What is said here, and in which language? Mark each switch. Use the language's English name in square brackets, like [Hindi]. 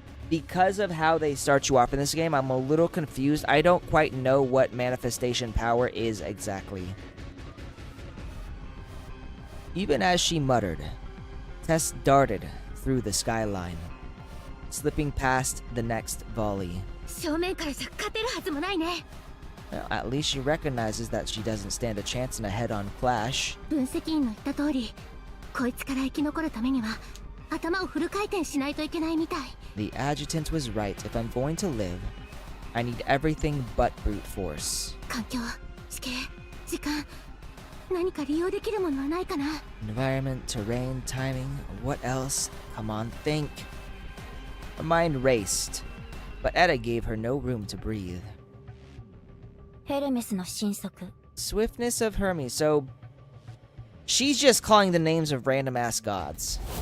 [English] Because of how they start you off in this game, I'm a little confused. I don't quite know what manifestation power is exactly. Even as she muttered, Tess darted through the skyline, slipping past the next volley. [Japanese] 正面からじゃ勝てるはずもないね。 [English] Well, at least she recognizes that she doesn't stand a chance in a head-on clash. [Japanese] 分析員の言った通り、こいつから生き残るためには頭をフル回転しないといけないみたい。 [English] The adjutant was right. If I'm going to live, I need everything but brute force. [Japanese] 環境、地形、時間、何か利用できるものはないかな。 [English] Environment, terrain, timing, what else? Come on, think. Her mind raced, but Edda gave her no room to breathe. [Japanese] ヘルメスの神速 [English] Swiftness of Hermes, so she's just calling the names of random ass gods.